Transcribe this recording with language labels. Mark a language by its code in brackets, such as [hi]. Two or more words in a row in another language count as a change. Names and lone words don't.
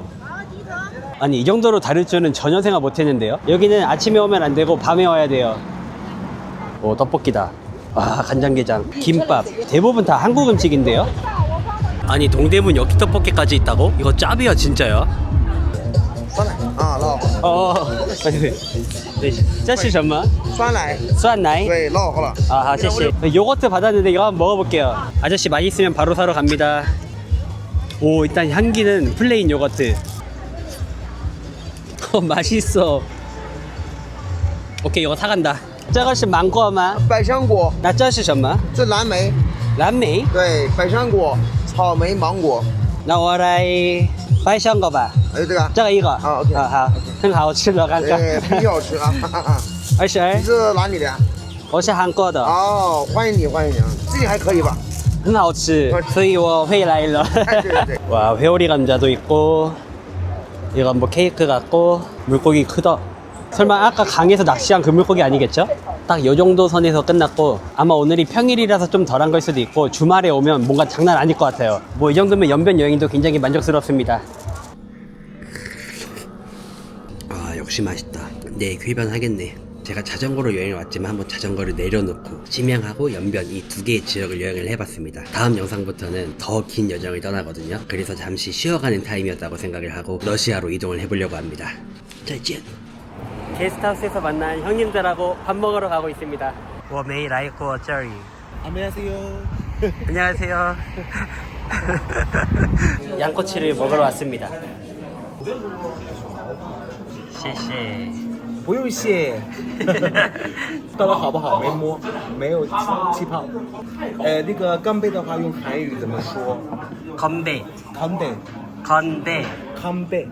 [ko] 아니, 이 정도로 다를 줄은 전혀 생각 못했는데요. 여기는 아침에 오면 안 되고 밤에 와야 돼요. 떡볶이다. 간장게장, 김밥, 대부분 다 한국 음식인데요. 아니, 동대문 엽기떡볶이까지 있다고? 이거 짭이야 진짜야? [zh] 酸奶啊，烙对，这是什么？酸奶，酸奶。对，烙好了。 아, 谢谢. [ko] 요거트 받았는데 이거 한번 먹어볼게요. 아저씨 맛있으면 바로 사러 갑니다. 오, 일단 향기는 플레인 요거트. 맛있어. 오케이, 이거 사간다. [zh] 这个是芒果吗？百香果，那这是什么？这蓝莓，蓝莓。对，百香果、草莓、芒果，那我来百香果吧。还有这个，这个一个。啊，OK 好，很好吃的，刚刚。对，必须要吃啊！哈哈 22 你是哪里的？我是韩国的，哦，欢迎你，欢迎你，自己还可以吧？很好吃，所以我回来了。对对对。 [ko] 와, 회오리 감자도 있고, 이건 뭐 케이크 같고, 물고기 크다. 설마 아까 강에서 낚시한 그 물고기 아니겠죠? 딱 요 정도 선에서 끝났고, 아마 오늘이 평일이라서 좀 덜한 걸 수도 있고, 주말에 오면 뭔가 장난 아닐 것 같아요. 뭐 이 정도면 연변 여행도 굉장히 만족스럽습니다. 아, 역시 맛있다. 네, 흡연하겠네. 제가 자전거로 여행을 왔지만 한번 자전거를 내려놓고 심양하고 연변 이 두 개의 지역을 여행을 해봤습니다. 다음 영상부터는 더 긴 여정을 떠나거든요. 그래서 잠시 쉬어가는 타임이었다고 생각을 하고 러시아로 이동을 해보려고 합니다. 짜잔! 게스트하우스에서 만난 형님들하고 밥 먹으러 가고 있습니다. [zh] 我没来过这里. [ko] 안녕하세요. 안녕하세요. 양꼬치를 먹으러 왔습니다. [zh] 谢谢. 不用谢。到了好不好？没摸，没有气泡。那个干贝的话用韩语怎么说？ [ko] 건배. [zh] 康贝， [ko] 건배. [zh] 康贝。